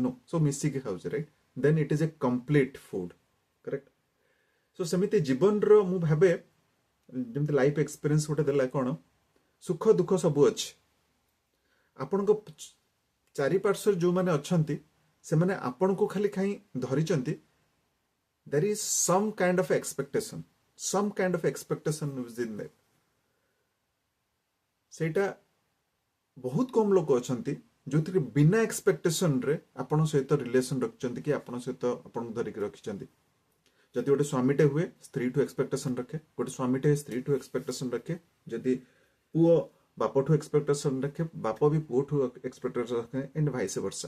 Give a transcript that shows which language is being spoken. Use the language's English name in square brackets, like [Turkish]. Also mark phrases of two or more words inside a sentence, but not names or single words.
[English] नो, [Odia] ସବୁ ମିଶିକି ଖାଉଛେ, [English] ରାଇଟ୍? then it is a complete food, correct? [Odia] ସୋ ସେମିତି ଜୀବନର ମୁଁ ଭାବେ ଯେମିତି [English] life experience [Odia] ଗୋଟେ ଦେଲା କ'ଣ, ସୁଖ ଦୁଃଖ ସବୁ ଅଛି। ଆପଣଙ୍କ ଚାରିପାର୍ଶ୍ୱରେ ଯୋଉମାନେ ଅଛନ୍ତି ସେମାନେ ଆପଣଙ୍କୁ ଖାଲି କାହିଁ ଧରିଛନ୍ତି, [English] there is some kind of expectation, some kind of expectation within them. [Odia] ସେଇଟା ବହୁତ କମ ଲୋକ ଅଛନ୍ତି ଯୋଉଥିରେ ବିନା ଏକ୍ସପେକ୍ଟେସନ ରେ ଆପଣ ସହିତ ରିଲେସନ ରଖିଛନ୍ତି କି ଆପଣ ସହିତ ଆପଣଙ୍କୁ ଧରିକି ରଖିଛନ୍ତି। ଯଦି ଗୋଟେ ସ୍ୱାମୀଟେ ହୁଏ ସ୍ତ୍ରୀଠୁ ଏକ୍ସପେକ୍ଟେସନ ରଖେ, ଗୋଟେ ସ୍ୱାମୀଟେ ସ୍ତ୍ରୀଠୁ ଏକ୍ସପେକ୍ଟେସନ ରଖେ, ଯଦି ପୁଅ ବାପଠୁ ଏକ୍ସପେକ୍ଟେସନ ରଖେ, ବାପ ବି ପୁଅଠୁ ଏକ୍ସପେକ୍ଟେସନ ରଖେ, [English] and vice versa.